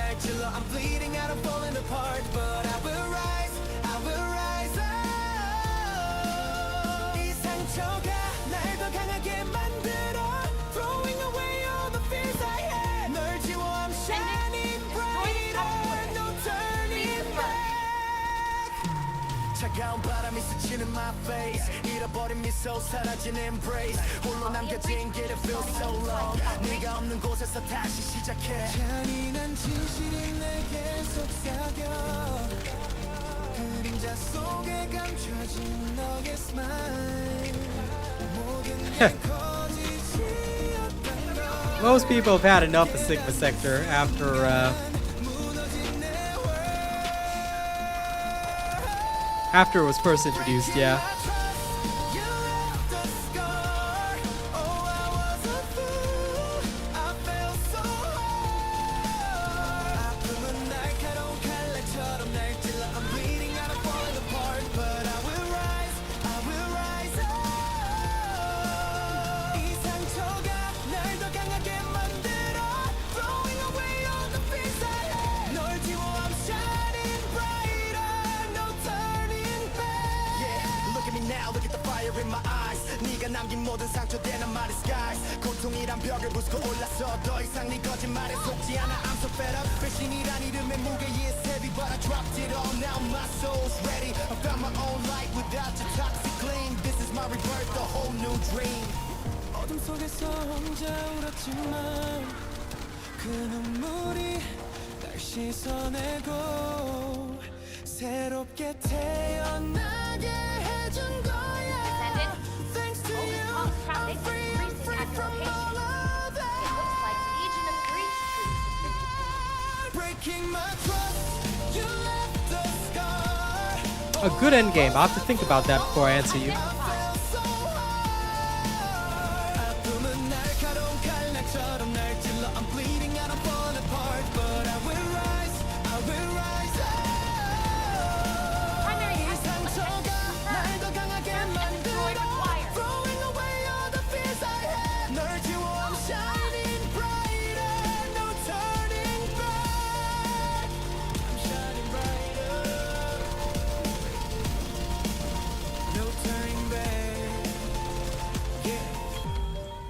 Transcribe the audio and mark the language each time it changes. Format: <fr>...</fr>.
<en>I'm bleeding out, I'm falling apart, but I will rise up.</en> <ko>이 상처가 날 더 강하게 만들어.</ko> <en>Throwing away all the fears I had.</en> <ko>널 지워,</ko> <en>I'm shining brighter. No turning back.</en> <ko>차가운 바람이 스치는</ko> <en>my face.</en> <ko>잃어버린 미소 사라진 embrace. 홀로 남겨진 길</ko> <en>it feels so long.</en> <ko>네가 없는 곳에서 다시 시작해. 잔인한 진실이 내게 속삭여. 그림자 속에 감춰진 너의 smile. 모든 게 거짓이었던 걸.</ko> <en>Most people have had enough of Sigma Sector after it was first introduced, yeah. In my eyes,</en> <ko>네가 남긴 모든 상처된</ko> <en>my disguise.</en> <ko>고통이란 벽을 부수고 올라서 더 이상 네 거짓말에 속지 않아.</ko> <en>I'm so fed up.</en> <ko>배신이란 이름의 무게에</ko> <en>heavy, but I dropped it all. Now my soul's ready. I found my own light without your toxic gleam. This is my rebirth, a whole new dream. 어둠 속에서 혼자 울었지만 그 눈물이 날 씻어내고 새롭게 태어나게 해준 거야. Thanks to you, I'm free, I'm free from all of that. It looks like Legion of Greece troops have been deployed. Breaking my trust, you left the scar. A good end game. I'll have to think about that before I answer you.</en> <ko>아픔은 날카로운 칼날처럼 날 찔러.</ko> <en>I'm bleeding out, I'm falling apart, but I will rise up. Primary</en> <ko>이 상처가 날 더 강하게 만들어.</ko> <en>Throwing away all the fears I had.</en> <ko>널 지워,</ko> <en>I'm shining brighter. No turning back. I'm shining brighter. No turning back. Yeah.</en>